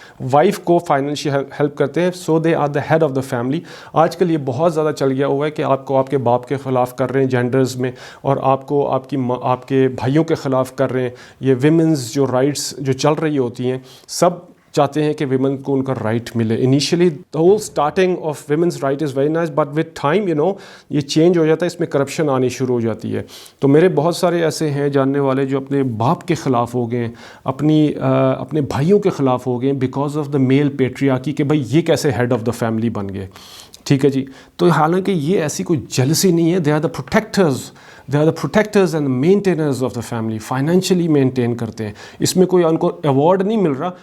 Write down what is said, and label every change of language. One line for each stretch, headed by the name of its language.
Urdu: Wife کو financially help کرتے ہیں،
English: So they are the head of the family.
Urdu: آج کل یہ بہت زیادہ چل گیا ہوا ہے کہ آپ کے باپ کے خلاف کر رہے ہیں جینڈرز میں، اور آپ کے بھائیوں کے خلاف کر رہے ہیں. یہ ویمنز جو رائٹس جو چل رہی ہوتی ہیں، سب چاہتے ہیں کہ ویمن کو ان کا رائٹ ملے. Initially
English: the whole starting of women's right is very nice, but with time
Urdu: یہ چینج ہو جاتا ہے، اس میں کرپشن آنی شروع ہو جاتی ہے. تو میرے بہت سارے ایسے ہیں جاننے والے جو اپنے باپ کے خلاف ہو گئے، اپنے بھائیوں کے خلاف ہو گئے
English: because of the male patriarchy
Urdu: کہ بھائی یہ کیسے ہیڈ آف دا فیملی بن گئے، ٹھیک ہے جی. تو حالانکہ یہ ایسی کوئی جیلسی نہیں ہے.
English: They are the protectors and maintainers of the family.
Urdu: Financially maintain کرتے ہیں. اس میں کوئی ان کو ایوارڈ نہیں مل رہا.